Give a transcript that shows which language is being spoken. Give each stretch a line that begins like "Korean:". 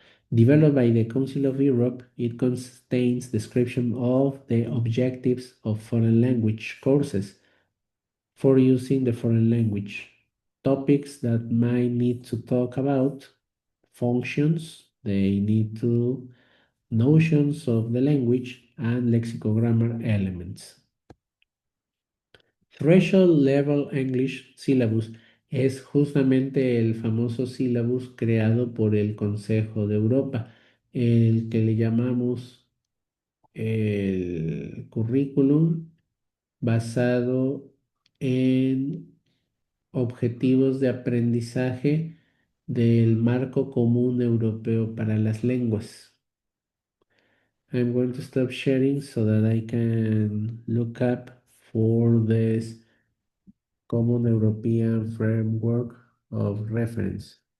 English: Developed by the Council of Europe, it contains description of the objectives of foreign language courses for using the foreign language, topics that might need to talk about, functions, they need to, notions of the language, and lexicogrammar elements.
Spanish: Threshold Level English Syllabus es justamente el famoso syllabus creado por el Consejo de Europa, el que le llamamos el currículum basado en objetivos de aprendizaje del marco común europeo para las lenguas.
English: I'm going to stop sharing so that I can look up for this Common European Framework of Reference.